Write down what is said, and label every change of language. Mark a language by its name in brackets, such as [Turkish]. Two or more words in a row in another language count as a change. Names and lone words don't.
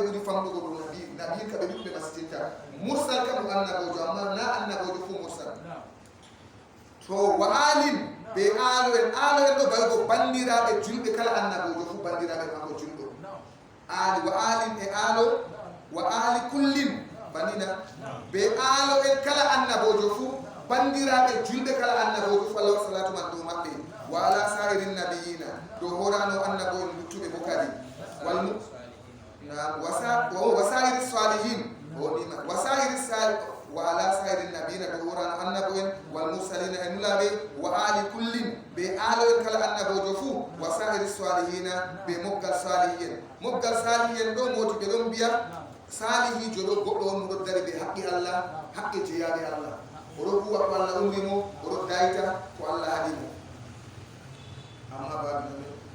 [Fula] ɓuri famɗugo ɗo nabi kaɓe ɗuɓɓe masitinta mursal kam ɗum annabojo amma na annabojo fuu mursal to wa alin be aalo en ɗo baygo bandiraɓe julɓe kala annabojo fuu bandiraɓe mako julɗo ali wa alin e aalo [Arabic] وآل كل نبينا [Fula] be aalo en kala annabojo fuu bandiraɓe julɓe kala annabojo fuu allah salatu man dow maɓɓe [Arabic] وعلى سائر نبيينا [Fula] dow horano annabo en luttuɓe bo kadi [Arabic] وسائر الصالحين وعلى سائر نبيينا [Fula] dow horano annabo en [Arabic] والمرسلين [Fula] e nulaɓe [Arabic] وآل كل [Fula] be aalo en kala annabojo fuu [Arabic] وسائر الصالحين [Fula] be moggal salihin ɗo moti ɓe ɗon mbiya salihijo ɗo goɗɗo on ɗo dari ɓe haqqi allah haqqe jeyaɓe allah oɗo huwa ko allah umrimo oɗo dayta ko allah haɗimo amma babinone